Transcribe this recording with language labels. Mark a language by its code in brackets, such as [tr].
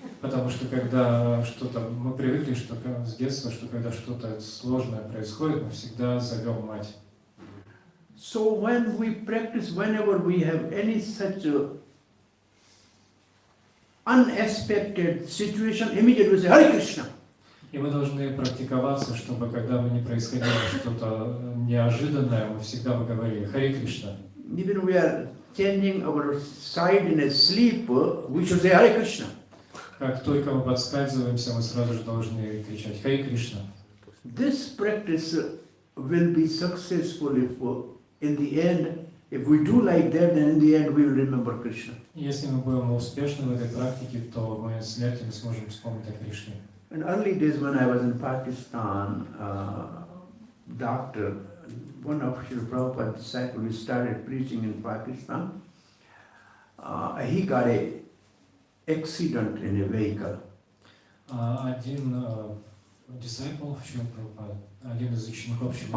[ru] Потому что когда что-то, мы привыкли, что с детства, что когда что-то сложное происходит, мы всегда зовем мать. [en] So when we practice, whenever we have any such unexpected situation, immediately we say, Hare Krishna. [ru] И мы должны практиковаться, чтобы когда бы не происходило что-то неожиданное, мы всегда бы говорили Харе Кришна. [en] Even we are changing our side in a sleep, we should say Hare Krishna. [ru] Как только мы подскальзываемся, мы сразу же должны кричать Харе Кришна. [en] This practice will be successful if in the end, if we do like that, then in the end we will remember Krishna. [ru] Если мы будем успешны в этой практике, то мы смертью не сможем вспомнить о Кришне. [en] In early days when I was in Pakistan, doctor, one of Srila Prabhupada's disciples who started preaching in Pakistan, he got a accident in a vehicle. [ru] Один disciple Шрила Прабхупады, один из учеников Шрила